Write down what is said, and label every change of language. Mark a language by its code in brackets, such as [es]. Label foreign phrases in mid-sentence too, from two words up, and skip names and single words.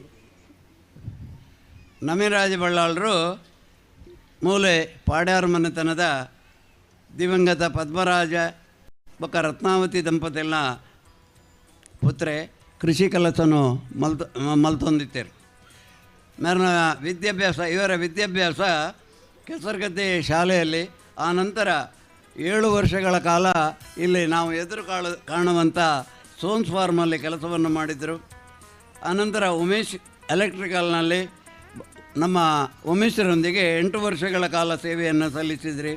[tcy] ನಮಿರಾಜ ಬಳ್ಳಾಳರು ಮೂಲೆ ಪಾಡ್ಯಾರ ಮನೆತನದ ದಿವಂಗತ ಪದ್ಮರಾಜ ಬೊಕ್ಕ ರತ್ನಾವತಿ ದಂಪತಿಗಳ ಪುತ್ರೆ ಕೃಷಿ ಕೆಲಸನು ಮಲ್ತೊಂದಿತ್ತೇರು. [kn] ಮೇರನ ಇವರ ವಿದ್ಯಾಭ್ಯಾಸ ಕೆಸರಗದ್ದೆ ಶಾಲೆಯಲ್ಲಿ, ಆ ನಂತರ 7 ವರ್ಷಗಳ ಕಾಲ ಇಲ್ಲಿ ನಾವು ಎದುರು ಕಾಣುವಂಥ ಸೋನ್ಸ್ ಫಾರ್ಮಲ್ಲಿ ಕೆಲಸವನ್ನು ಮಾಡಿದರು. ಆನಂತರ ಉಮೇಶ್ ಎಲೆಕ್ಟ್ರಿಕಲ್ನಲ್ಲಿ ನಮ್ಮ ಉಮೇಶರೊಂದಿಗೆ 8 ವರ್ಷಗಳ ಕಾಲ ಸೇವೆಯನ್ನು ಸಲ್ಲಿಸಿದ್ರಿ.